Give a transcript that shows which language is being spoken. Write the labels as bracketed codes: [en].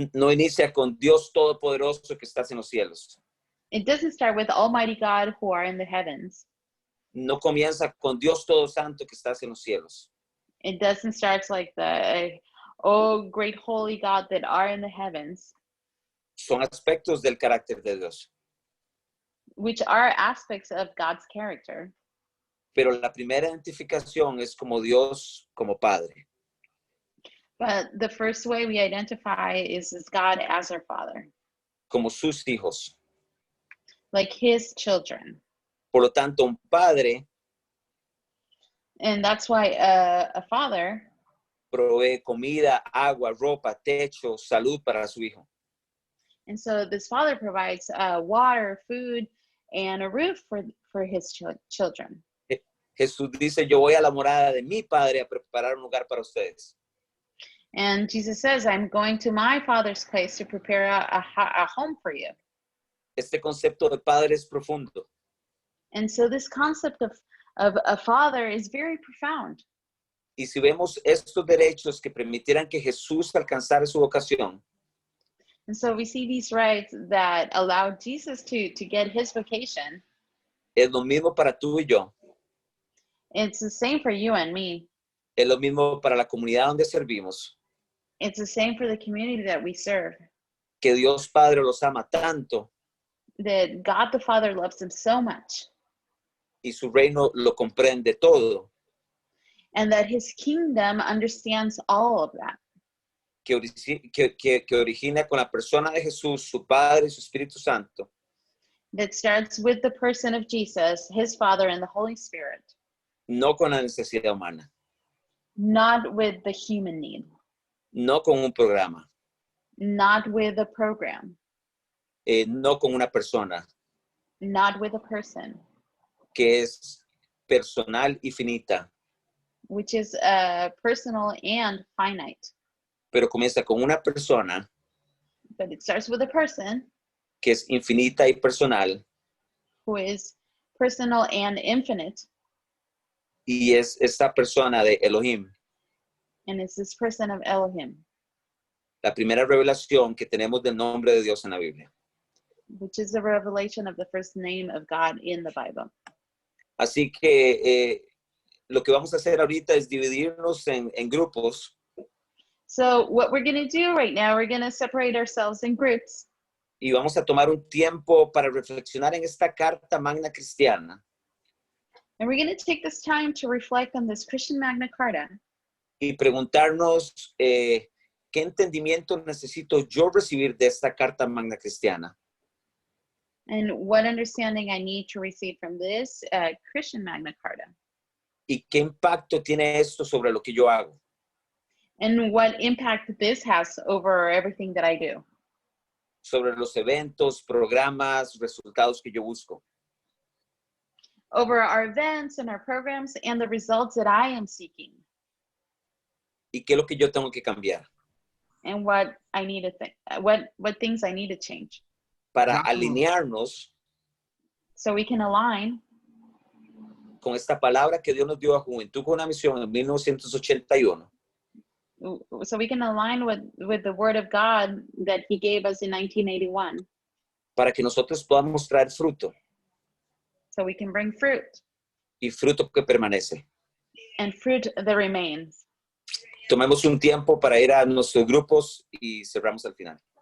[es] inicia con Dios Todopoderoso que estás en los cielos. [en] It doesn't start with Almighty God who are in the heavens. [es] No comienza con Dios Todo Santo que estás en los cielos. [en] It doesn't start like oh great holy God that are in the heavens, [es] Son aspectos del carácter de Dios. [en] which are aspects of God's character. [es] Pero la primera identificación es como Dios, como Padre. [en] But the first way we identify is as God as our Father, [es] Como sus hijos. [en] like his children. [es] Por lo tanto, un padre [en] And that's why a father [es] provee comida, agua, ropa, techo, salud para su hijo. [en] And so this father provides water, food, and a roof for his children. [es] Jesús dice, yo voy a la morada de mi Padre a preparar un lugar para ustedes. [en] And Jesus says, I'm going to my Father's place to prepare a home for you. [es] Este concepto de padre es profundo. [en] And so this concept of a father is very profound. [es] Y si vemos estos derechos que permitieran que Jesús alcanzara su vocación, [en] And so we see these rights that allow Jesus to get his vocation. [es] es lo mismo para tú y yo. [en] It's the same for you and me. [es] Es lo mismo para la comunidad donde servimos. [en] It's the same for the community that we serve. [es] Que Dios Padre los ama tanto [en] That God the Father loves them so much. [es] y su reino lo comprende todo. [en] And that his kingdom understands all of that. [es] Que origina con la persona de Jesús, su Padre y su Espíritu Santo. [en] That starts with the person of Jesus, his Father, and the Holy Spirit. [es] No con la necesidad humana. [en] Not with the human need. [es] No con un programa. [en] Not with a program. [es] No con una persona [en] Not with a person. [es] que es personal y finita. [en] Which is personal and finite. [es] Pero comienza con una persona [en] But it starts with a person [es] que es infinita y personal [en] who is personal and infinite. [es] y es esta persona de Elohim, [en] And it's this person of Elohim. [es] la primera revelación que tenemos del nombre de Dios en la Biblia. [en] which is the revelation of the first name of God in the Bible. [es] Así que lo que vamos a hacer ahorita es dividirnos en grupos. [en] So what we're going to do right now, we're going to separate ourselves in groups. [es] Y vamos a tomar un tiempo para reflexionar en esta carta magna cristiana [en] And we're going to take this time to reflect on this Christian Magna Carta [es] y preguntarnos qué entendimiento necesito yo recibir de esta carta magna cristiana [en] and what understanding I need to receive from this Christian Magna Carta, [es] y qué impacto tiene esto sobre lo que yo hago. [en] and what impact this has over everything that I do, [es] Sobre los eventos, programas, resultados que yo busco. [en] over our events and our programs and the results that I am seeking, [es] Y qué es lo que yo tengo que cambiar [en] and what I need to what things I need to change, [es] para alinearnos [en] so we can align [es] con esta palabra que Dios nos dio a Juventud con una Misión en 1981. [en] so we can align with the word of God that he gave us in 1981, [es] Para que nosotros podamos traer fruto [en] so we can bring fruit [es] y fruto que permanece. [en] and fruit that remains. [es] Tomemos un tiempo para ir a nuestros grupos y cerramos al final.